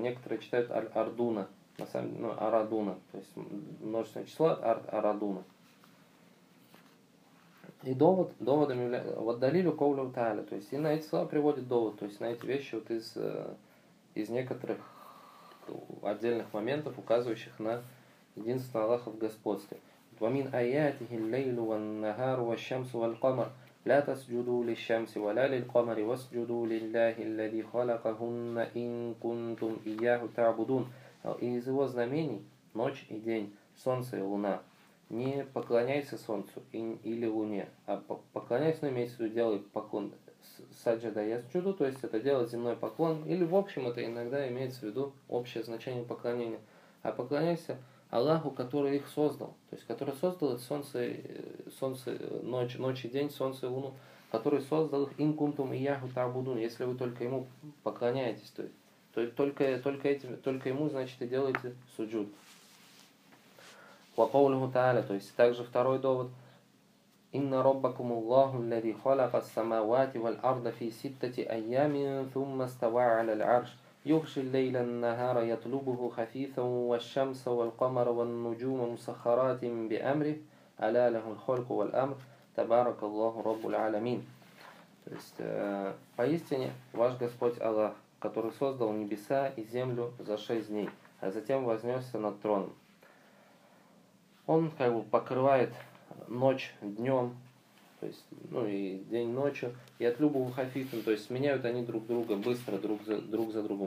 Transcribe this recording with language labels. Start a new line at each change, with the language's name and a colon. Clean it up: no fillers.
Russian: Некоторые читают аль-ардуна. На самом деле, ну, арадуна. То есть множественное число арадуна. И довод. Доводом является... Вот
Arabic: далилю ковлю тааля.
Russian: То есть и на эти слова приводит довод. То есть на эти вещи вот из некоторых отдельных моментов, указывающих на единство Аллаха в господстве.
Arabic: ومن آياته الليل والنهار والشمس والقمر لا تسجدوا للشمس ولا للقمر واسجدوا لله الذي خلقهن إن كنتم إياه تعبدون.
Russian: Из его знамений ночь и день, солнце и луна. Не поклоняйся солнцу или луне, а поклоняйся, но имеется в виду делай поклон саджада ясджуду, то есть это делать земной поклон, или в общем это иногда имеется в виду общее значение поклонения. А поклоняйся Аллаху, который их создал, то есть который создал солнце, ночь и день, солнце и луну, который создал их
Arabic: инкунтум и яху табудун,
Russian: если вы только ему поклоняетесь, то только ему, значит, и делаете суджуд.
Arabic: Ваколуху тааля,
Russian: то есть также второй довод.
Arabic: Инна роббакум Аллаху, аллази халака ас-самавати валь-арда фи ситтати айямин, тумма става аляль-арш. يغشي الليل النهار يطلبه خفيثا والشمس والقمر والنجوم مسخرات بأمره ألا له الخلق والأمر تبارك الله رب العالمين.
Russian: То есть поистине ваш Господь Аллах, который создал небеса и землю за шесть дней, а затем вознесся над троном. Он как бы покрывает ночь днем, то есть, ну и день ночью, и от любого хафитом, то есть меняют они друг друга быстро, друг за другом.